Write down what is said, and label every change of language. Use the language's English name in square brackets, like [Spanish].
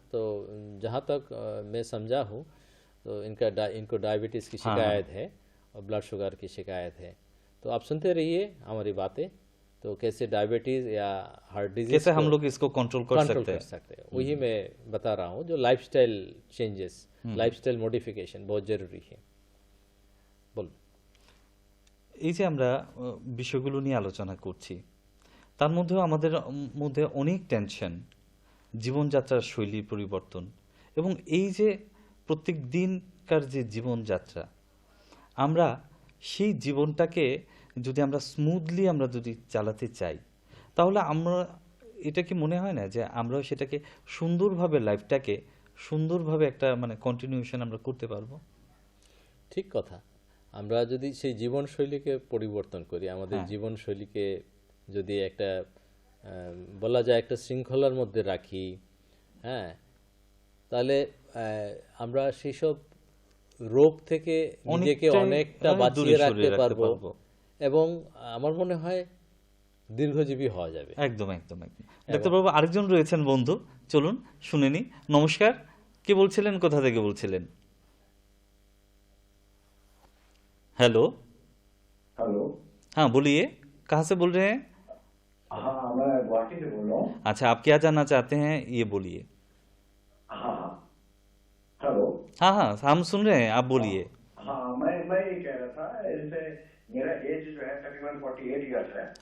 [Hindi] तो जहाँ तक मैं समझा हूँ, तो इनको डायबिटीज़ की शिकायत है और ब्लड शुगर की शिकायत है। तो आप सुनते रहिए हमारी बातें। तो कैसे डायबिटीज़ या हार्ट डिजीज कैसे हम लोग इसको कंट्रोल कर सकते हैं। सकते हैं, वही मैं बता रहा हूँ। जो लाइफस्टाइल चेंजेस, लाइफस्टाइल मॉडिफिकेशन बहुत ज़रूरी है। बोल। [Bangla] এই যে আমরা বিষয়গুলো নিয়ে আলোচনা করছি, তার মধ্যেও আমাদের মধ্যে অনেক টেনশন, জীবনযাত্রার শৈলীর পরিবর্তন এবং এই যে প্রত্যেক দিনকার যে জীবনযাত্রা, আমরা সেই জীবনটাকে যদি আমরা স্মুথলি আমরা যদি চালাতে চাই, তাহলে আমরা, এটা কি মনে হয় না যে আমরাও সেটাকে সুন্দরভাবে, লাইফটাকে সুন্দরভাবে একটা মানে কন্টিনিউশন আমরা করতে পারবো? ঠিক কথা। আমরা যদি সেই জীবনশৈলীকে পরিবর্তন করি, আমাদের জীবনশৈলীকে যদি একটা বলা যায় একটা শৃঙ্খলার মধ্যে রাখি, হ্যাঁ, তাহলে আমরা সেই সব রোগ থেকে নিজেকে অনেকটা বাঁচিয়ে রাখতে পারবো এবং আমার মনে হয় দীর্ঘজীবী হওয়া যাবে। একদম একদম একদম। ডাক্তারবাবু আরেকজন রয়েছেন বন্ধু, চলুন শুনে নি। নমস্কার, কে বলছিলেন, কোথা থেকে বলছিলেন? [Hindi] Hello hello. हाँ बोलिए, कहाँ से बोल रहे हैं? हाँ, मैं गुवाहाटी से बोल रहा हूँ। अच्छा, आप क्या जानना चाहते हैं, ये बोलिए। हाँ हाँ, हेलो। हाँ हाँ, हम सुन रहे हैं, आप बोलिए। हाँ, मैं ये कह रहा था, जैसे मेरा एज जो है तकरीबन 48 ईयर्स है।